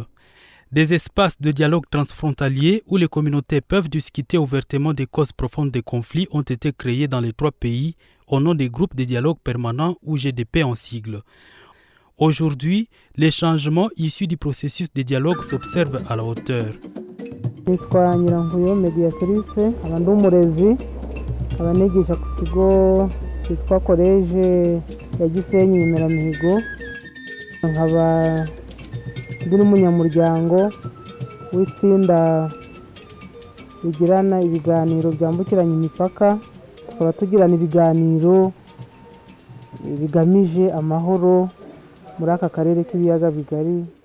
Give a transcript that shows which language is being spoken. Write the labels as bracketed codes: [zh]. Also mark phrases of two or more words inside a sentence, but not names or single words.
[fr] Des espaces de dialogue transfrontalier où les communautés peuvent discuter ouvertement des causes profondes des conflits ont été créés dans les 3 pays au nom des groupes de dialogue permanents ou GDP en sigle. Aujourd'hui, les changements issus du processus de dialogue s'observent à la hauteur. [rw] Nitwa Nyirankuyo Mediatrice, aba ndi umurezi, aba nigisha ku kigo cyitwa College ya Gisenyi Nyimeramihigo, nkaba ndi n'umunyamuryango w'itsinda rigirana ibiganiro byambukiranya imipaka, tukaba tugirana ibiganiro bigamije amahoro muri aka karere k'ibiyaga bigari.